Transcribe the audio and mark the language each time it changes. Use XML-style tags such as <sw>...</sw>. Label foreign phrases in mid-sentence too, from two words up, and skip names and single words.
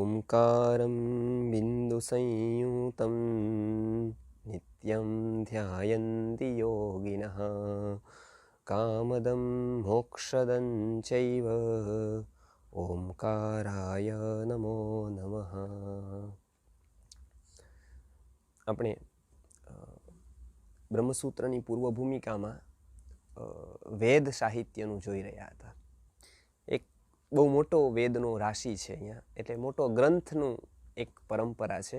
<sa>ओंकारं बिन्दुसंयुतं नित्यं ध्यायन्ति योगिनः कामदं मोक्षदं चैव ओंकाराय नमो नमः।</sa> <gu>આપણે બ્રહ્મસૂત્રની પૂર્વ ભૂમિકામાં વેદ સાહિત્યનું જોઈ રહ્યા હતા. એક બહુ મોટો વેદનો રાશિ છે અહીંયા, એટલે મોટો ગ્રંથનું એક પરંપરા છે.</gu>